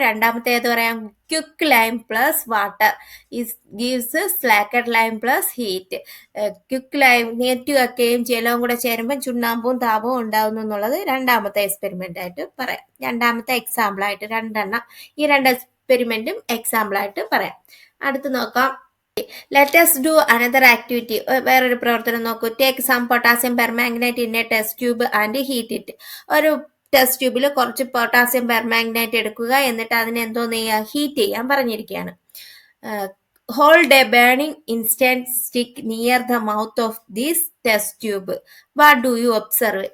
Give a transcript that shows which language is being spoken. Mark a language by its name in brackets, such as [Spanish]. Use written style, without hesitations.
[Malayalam] രണ്ടാമത്തെ ഏത് പറയാം, [English] Quick lime plus water gives slaked lime plus heat. [Malayalam] Quick lime നീറ്റുകക്കയും ജലവും കൂടെ ചേരുമ്പോൾ ചുണ്ണാമ്പും താപവും ഉണ്ടാകുന്നു എന്നുള്ളത് രണ്ടാമത്തെ എക്സ്പെരിമെന്റ് ആയിട്ട് പറയാം. രണ്ടാമത്തെ എക്സാമ്പിൾ ആയിട്ട് രണ്ടെണ്ണം, ഈ രണ്ട് എക്സ്പെരിമെന്റും എക്സാമ്പിൾ ആയിട്ട് പറയാം. അടുത്ത് നോക്കാം, [English] Let us do another activity. [Malayalam] വേറൊരു പ്രവർത്തനം നോക്കൂ. [English] Take some potassium permanganate in a test tube and heat it. [Malayalam] ഒരു ടെസ്റ്റ് ട്യൂബിൽ കുറച്ച് പൊട്ടാസ്യം പെർമാംഗനേറ്റ് എടുക്കുക, എന്നിട്ട് അതിനെ എന്തോന്ന് ചെയ്യുക, ഹീറ്റ് ചെയ്യാൻ പറഞ്ഞിരിക്കുകയാണ്. [English] Hold a burning incense stick near the mouth of this test tube, what do you observe.